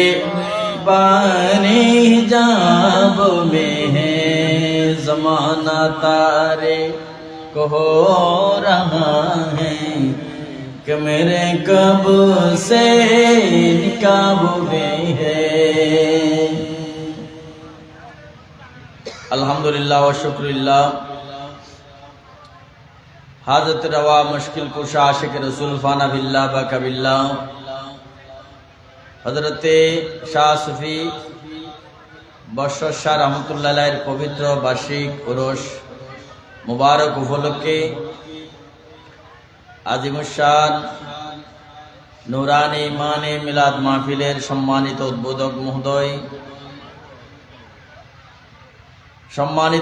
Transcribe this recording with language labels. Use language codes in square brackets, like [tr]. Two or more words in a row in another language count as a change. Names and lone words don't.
[ur] باری حجاب میں ہے زمانہ تاریک ہو رہا ہے کہ میرے کب سے نقاب میں ہے [ar] الحمدللہ و شکر اللہ [ur] حاجت روا مشکل کشا عاشق رسول فانا باللہ باقا باللہ حضرت [bn] শাহ সুফি বৎসর শাহ রহমতুল্লাহ আলাইহির পবিত্র বার্ষিক উরুস মুবারক উপলক্ষে আজিমুশ শান নুরানি ইমানি মিলাদ মাহফিলের সম্মানিত উদ্বোধক মহোদয়, সম্মানিত